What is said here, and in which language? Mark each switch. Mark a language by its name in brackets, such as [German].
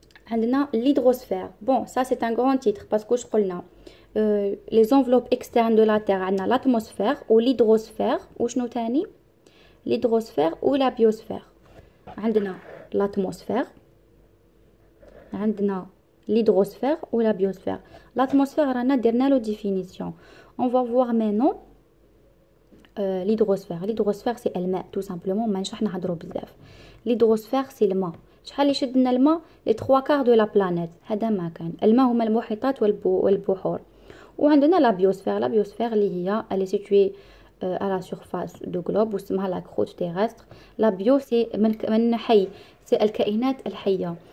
[French] عندنا l'hydrosphère. Bon, ça c'est un grand titre parce que je [Arabic] قلنا [French] les enveloppes externes de la Terre عندنا l'atmosphère ou l'hydrosphère [Arabic] وشنو تاني [French] l'hydrosphère ou la biosphère. عندنا l'atmosphère, عندنا l'hydrosphère ou la biosphère. [Arabic] L'atmosphère رانا درنا له définition. [French] On va voir maintenant l'hydrosphère. L'hydrosphère c'est الماء tout simplement. [Arabic] مانيش راح نهضروا بزاف. [French] L'hydrosphère c'est الماء. [Arabic] شحال يشد لنا الماء [French] les 3/4 de la planète. [Arabic] هذا ما كان. الماء هما المحيطات والبحور. [French] وعندنا la biosphère. La biosphère [Arabic] اللي هي [French] elle est située à la surface du globe واسمها la croûte terrestre. La bio c'est من حي, c'est [Arabic] الكائنات الحية.